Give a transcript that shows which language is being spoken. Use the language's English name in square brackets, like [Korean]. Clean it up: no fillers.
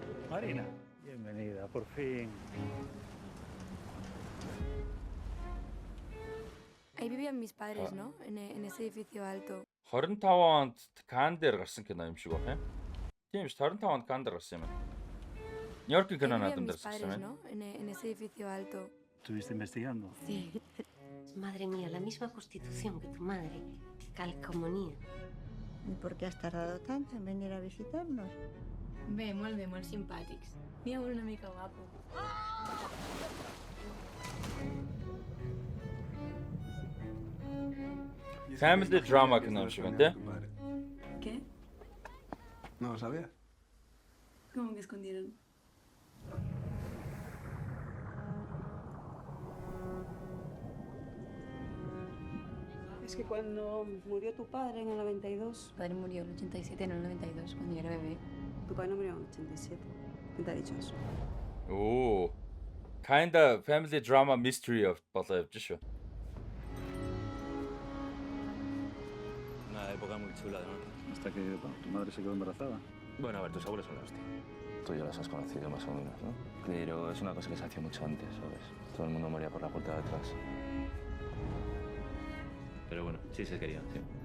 [Spanish] Marina, bienvenida, por fin. Ahí vivían mis padres, ¿no? En ese edificio alto. [Mongolian] 25 онд Кан дээр гарсан кино юм шиг байна. Тийм ш 25 онд Кан дээр гарсан юм байна. Нью-Йоркийн кино надад дээр гарсан юм байна. [Spanish] ¿No? En ese edificio alto. ¿Estuviste investigando? Sí. Madre mía, la misma constitución que tu madre. Qué calcomanía. ¿Y por qué has tardado tanto en venir a visitarnos? [Catalan] Bé, molt simpàtics. N'hi ha un una mica guapo. [English] Family drama [Mongolian] кино юм шиг байна те. [Spanish] ¿Qué? No lo sabía. ¿Cómo que escondieron? Es que cuando murió tu padre en el 92... Mi padre murió en el 87, en el 92, cuando yo era bebé. Tu padre no murió en el 87. ¿Quién te ha dicho eso? Оо. [English] Kinda family drama mystery [Mongolian] of болоо явж шүү. [Spanish] Una época muy chula de norte. Hasta que tu madre se quedó embarazada. Bueno, a ver, tus abuelos son la hostia. Tú ya los has conocido más o menos, ¿no? Pero es una cosa que se hacía mucho antes, ¿sabes? Todo el mundo moría por la puerta de atrás. Pero bueno, sí se querían, sí.